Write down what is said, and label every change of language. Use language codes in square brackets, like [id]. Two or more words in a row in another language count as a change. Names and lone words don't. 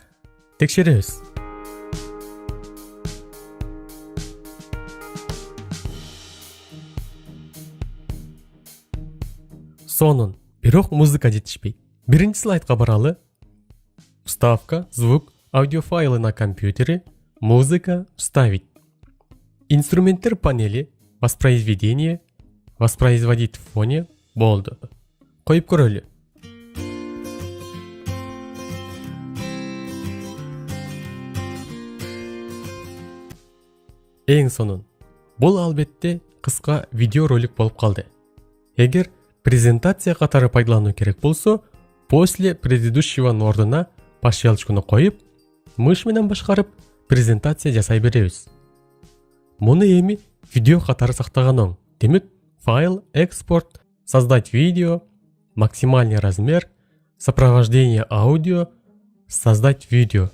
[ky] Текшеребиз. Сонун, бирок музыка жетишпейт. Биринчи слайдка баралы. [ru] Вставка, звук, аудиофайлы на компьютере, музыка, вставить. [ky] Инструменттер панели, [ru] воспроизведение, воспроизводить в фоне, [ky] болду. Коюп көрөлү. Эң сонун. Бул албетте кыска видео ролик болуп калды. Эгер презентация катары пайдалануу керек болсо, [ru] после предыдущего [ky] ордуна пошелчкуну коюп, мыш менен башкарып презентация жасай беребиз. Муну эми видео катары сактаган оң. Демек, файл, экспорт, [ru] создать видео, максимальный размер, сопровождение аудио, создать видео.